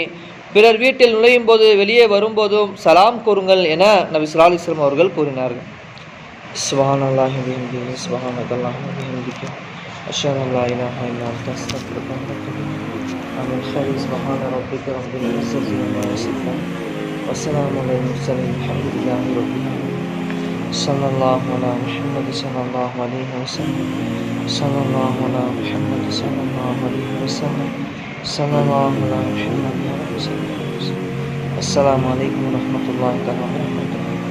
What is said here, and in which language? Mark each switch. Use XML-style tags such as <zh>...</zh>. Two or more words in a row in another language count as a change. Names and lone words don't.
<ta>பிறர் வீட்டில் நுழையும் போது வெளியே வரும்போதும் சலாம் கூறுங்கள் என நபி ஸல்லல்லாஹு அலைஹி வஸல்லம் அவர்கள் கூறினார்கள்.</ta> <ar>سبحان الله وبحمده سبحان الله وبحمده أشهد أن لا إله إلا أنت أستغفرك وأتوب إليك. آمين سبحان ربك رب العزة عما يصفون والسلام على المرسلين الحمد لله رب العالمين. صلى الله على محمد صلى الله عليه وسلم. صلى الله على محمد صلى الله عليه وسلم. صلى الله على محمد وعلى آله وسلم. السلام عليكم ورحمة الله وبركاته.</ar>